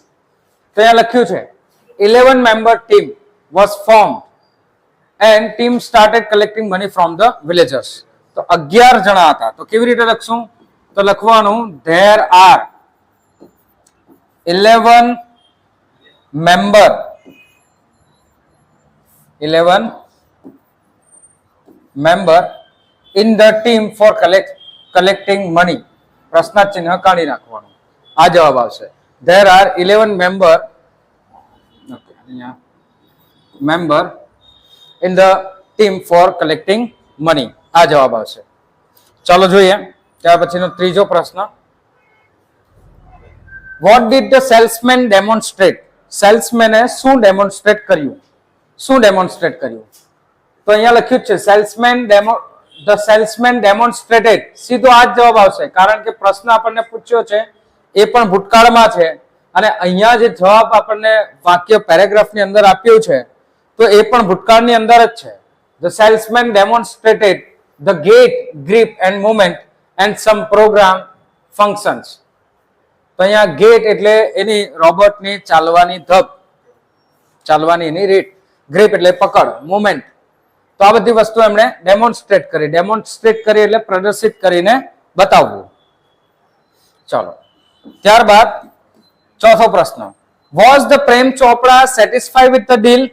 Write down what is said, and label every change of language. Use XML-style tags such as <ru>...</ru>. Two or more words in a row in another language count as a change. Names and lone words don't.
<gu>તો અહીંયા લખ્યું છે</gu> <en>11 member team was form and team started collecting money from the villagers.</en> <gu>તો 11 જણા હતા. તો કેવી રીતે લખશું? તો લખવાનું</gu> <en>there are 11 member in the team for collecting money.</en> <gu>પ્રશ્નાર્થ ચિહ્ન કાઢી નાખવાનું. આ જવાબ આવશે.</gu> <en>There are 11 member in the team for collecting money.</en> <gu>આ જવાબ આવશે. ચાલો જોઈએ. ત્યાર પછીનો ત્રીજો પ્રશ્ન,</gu> <en>what did the salesman demonstrate.</en> <gu>સેલ્સમેને શું ડેમોન્સ્ટ્રેટ કર્યું? શું ડેમોન્સ્ટ્રેટ કર્યું? તો અહીંયા લખ્યું છે</gu> <en>the salesman demonstrated.</en> <gu>સીધો આ જ જવાબ આવશે, કારણ કે પ્રશ્ન આપણને પૂછ્યો છે એ પણ ભૂતકાળમાં છે અને અહીંયા જે જવાબ આપણને વાક્ય પેરેગ્રાફની અંદર આપ્યું છે તો એ પણ ભૂતકાળની અંદર જ છે.</gu> <en>The salesman demonstrated the gait, grip and movement and some program functions.</en> <gu>તો અહીંયા ગેટ એટલે એની રોબોટની ચાલવાની ધબ, ચાલવાની એની રીત, ગ્રીપ એટલે પકડ, મુવમેન્ટ. તો આ બધી વસ્તુ એમણે ડેમોન્સ્ટ્રેટ કરી એટલે પ્રદર્શિત કરીને બતાવવું. ચાલો, ત્યારબાદ ચોથો પ્રશ્ન,</gu> <en>was the Prem Chopda satisfied with the deal.</en>